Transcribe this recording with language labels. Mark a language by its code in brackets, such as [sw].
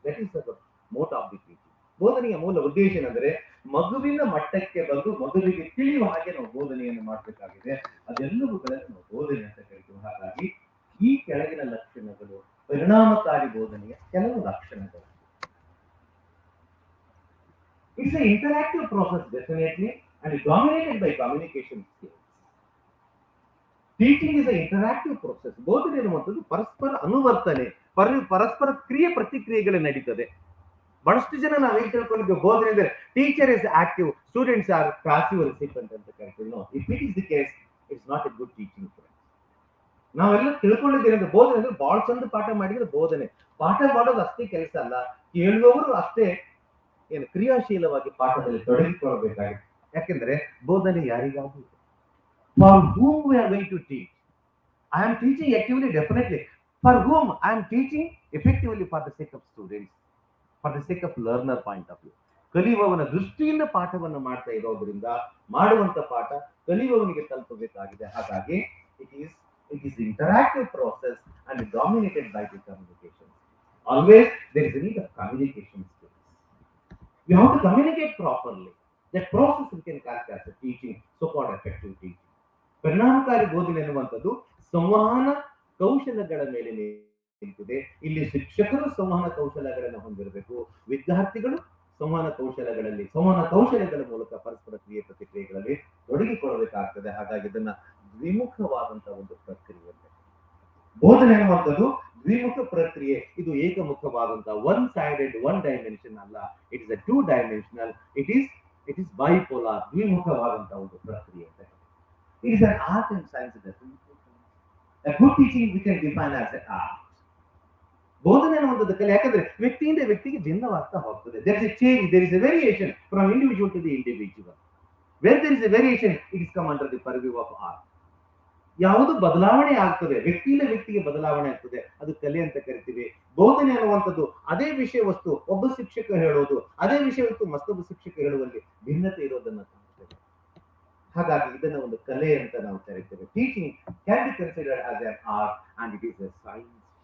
[en] That is the motto of the teaching. [kn] ಬೋಧನೆಯ ಮೂಲ ಉದ್ದೇಶ ಏನಂದ್ರೆ ಮಗುವಿನ ಮಟ್ಟಕ್ಕೆ ಬಂದು ಮಗುವಿಗೆ ತಿಳಿಯುವ ಹಾಗೆ ನಾವು ಬೋಧನೆಯನ್ನು ಮಾಡಬೇಕಾಗಿದೆ. ಅದೆಲ್ಲವುಗಳನ್ನು ನಾವು ಬೋಧನೆ ಅಂತ ಕರಿತೀವಿ. ಹಾಗಾಗಿ ಈ ಕೆಳಗಿನ ಲಕ್ಷಣಗಳು ಪರಿಣಾಮಕಾರಿ ಬೋಧನೆಯ ಕೆಲವು ಲಕ್ಷಣಗಳು. [en] It's an interactive process definitely and dominated by communication skills. Teaching is a interactive process. [kn] ಬೋಧನೆ ಎನ್ನುವಂಥದ್ದು ಪರಸ್ಪರ ಅನುವರ್ತನೆ, ಪರಸ್ಪರ ಕ್ರಿಯೆ ಪ್ರತಿಕ್ರಿಯೆಗಳು ನಡೀತದೆ. ಬಹಳಷ್ಟು ಜನ ನಾವು ಹೇಗೆ ತಿಳ್ಕೊಂಡಿದ್ದೇವೆ ಬೋಧನೆ ಅಂದ್ರೆ [en] teacher is active, students are passive recipient [kn] ಅಂತ ಕರಿತೀವಿ. [en] No, if it is the case, it's not a good teaching. [kn] ನಾವೆಲ್ಲ ತಿಳ್ಕೊಂಡಿದ್ದೇವೆ ಅಂದ್ರೆ ಬೋಧನೆ ಅಂದ್ರೆ ಬಹಳ ಚಂದ ಪಾಠ ಮಾಡಿದ್ರೆ ಬೋಧನೆ. ಪಾಠ ಮಾಡೋದು ಅಷ್ಟೇ ಕೆಲಸ ಅಲ್ಲ, ಕೇಳುವವರು ಅಷ್ಟೇ ಏನು ಕ್ರಿಯಾಶೀಲವಾಗಿ ಪಾಠದಲ್ಲಿ ತೊಡಗಿಕೊಳ್ಳಬೇಕಾಗಿದೆ. ಯಾಕೆಂದ್ರೆ ಬೋಧನೆ ಯಾರಿಗಾದ್ರೂ [en] for whom we are going to teach. I am teaching actively, definitely. For whom I am teaching effectively for the sake of students, for the sake of learner point of view. [kn] ಕಲಿಯುವವನ ದೃಷ್ಟಿಯಿಂದ ಪಾಠವನ್ನು ಮಾಡ್ತಾ ಇರೋದ್ರಿಂದ ಮಾಡುವಂತ ಪಾಠ ಕಲಿಯುವವನಿಗೆ ತಲುಪಬೇಕಾಗಿದೆ. [en] ಹಾಗಾಗಿ it is interactive process and dominated by the communication. Always there is a need of communication skills. You have to communicate properly. That process we can call as a teaching, so-called effective teaching. [kn] ಪರಿಣಾಮಕಾರಿ ಬೋಧನೆ ಎನ್ನುವಂಥದ್ದು ಸಂವಹನ ಕೌಶಲಗಳ ಮೇಲೆ ನಿಂತಿದೆ. ಇಲ್ಲಿ ಶಿಕ್ಷಕರು ಸಂವಹನ ಕೌಶಲಗಳನ್ನು ಹೊಂದಿರಬೇಕು, ವಿದ್ಯಾರ್ಥಿಗಳು ಸಂವಹನ ಕೌಶಲಗಳ ಮೂಲಕ ಪರಸ್ಪರ ಕ್ರಿಯೆ ಪ್ರತಿಕ್ರಿಯೆಗಳಲ್ಲಿ ತೊಡಗಿಕೊಳ್ಳಬೇಕಾಗ್ತದೆ. ಹಾಗಾಗಿ ಇದನ್ನ ದ್ವಿಮುಖವಾದಂತಹ ಒಂದು ಪ್ರಕ್ರಿಯೆ. ಬೋಧನೆ ಎನ್ನುವಂಥದ್ದು ದ್ವಿಮುಖ ಪ್ರಕ್ರಿಯೆ. ಇದು ಏಕಮುಖವಾದಂತಹ [en] One sided, one dimension ಅಲ್ಲ. It is a two dimensional. It is bipolar, [kn] ದ್ವಿಮುಖವಾದಂತಹ ಒಂದು ಪ್ರಕ್ರಿಯೆ. [en] It is an art and science definition. A good teaching we can define as an art. [kn] ಬೋಧನೆ ಅನ್ನುವಂಥದ್ದು ಕಲೆ. ಯಾಕಂದ್ರೆ ವ್ಯಕ್ತಿಯಿಂದ ವ್ಯಕ್ತಿಗೆ ಭಿನ್ನವಾಗ್ತಾ ಹೋಗ್ತದೆ. [en] There is a change, there is a variation from individual to the individual. Where there is a variation, it is come under the purview of art. [kn] ಯಾವುದು ಬದಲಾವಣೆ ಆಗ್ತದೆ, ವ್ಯಕ್ತಿಯಿಂದ ವ್ಯಕ್ತಿಗೆ ಬದಲಾವಣೆ ಆಗ್ತದೆ, ಅದು ಕಲೆ ಅಂತ ಕರಿತೀವಿ. ಬೋಧನೆ ಅನ್ನುವಂಥದ್ದು ಅದೇ ವಿಷಯ ವಸ್ತು ಒಬ್ಬ ಶಿಕ್ಷಕ ಹೇಳೋದು, ಅದೇ ವಿಷಯ ವಸ್ತು ಮತ್ತೊಬ್ಬ ಶಿಕ್ಷಕ ಹೇಳುವಲ್ಲಿ ಭಿನ್ನತೆ ಇರೋದನ್ನ ಕಾಣ್ತೇವೆ. ಹಾಗಾಗಿ ಇದನ್ನ ಒಂದು ಕಲೆ ಅಂತ ನಾವು ಕರೀತೇವೆ. [en] Teaching can be considered as an art and it is a science.